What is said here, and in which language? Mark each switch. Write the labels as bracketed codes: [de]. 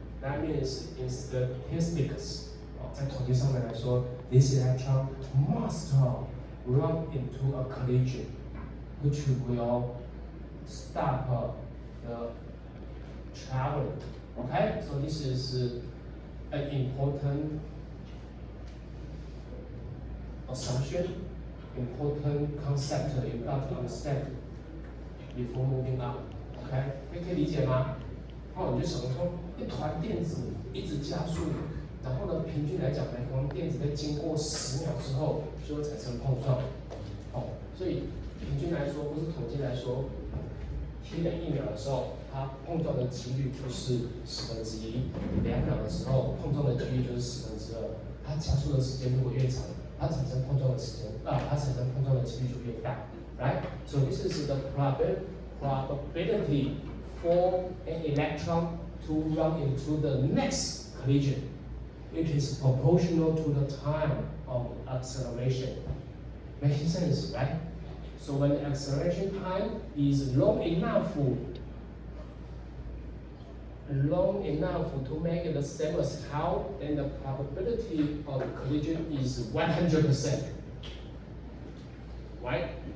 [en] That means in statistics, [zh] 在统计上面来说 [en] this electron must run into a collision, which will stop the traveling. Okay, so this is an important assumption, important concept you got to understand before moving on. Okay, [zh] 可以理解吗？哦，你就想说一团电子一直加速，然后呢，平均来讲，每团电子在经过10秒之后就会产生碰撞。哦，所以平均来说，不是统计来说，t 等1秒的时候，它碰撞的几率就是1/10；2秒的时候，碰撞的几率就是2/10。它加速的时间如果越长，它产生碰撞的几率就越大。 [en] Right? So this is the probability for an electron to run into the next collision. It is proportional to the time of acceleration. Making sense, right? So when the acceleration time is long enough to make it the same as tau, then the probability of collision is 100%. Right?